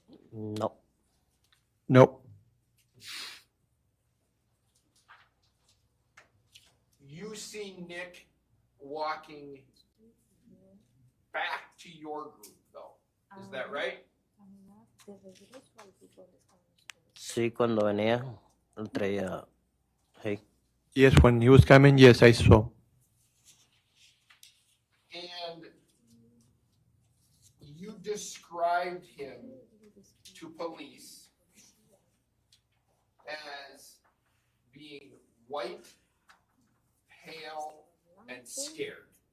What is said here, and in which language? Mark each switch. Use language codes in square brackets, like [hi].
[es] No. [en] No. You see Nick walking back to your group, though. Is that right? [es] Sí, cuando venía, él traía... Sí. [en] Yes, when he was coming, yes, I saw. And you described him to police as being white, pale, and scared.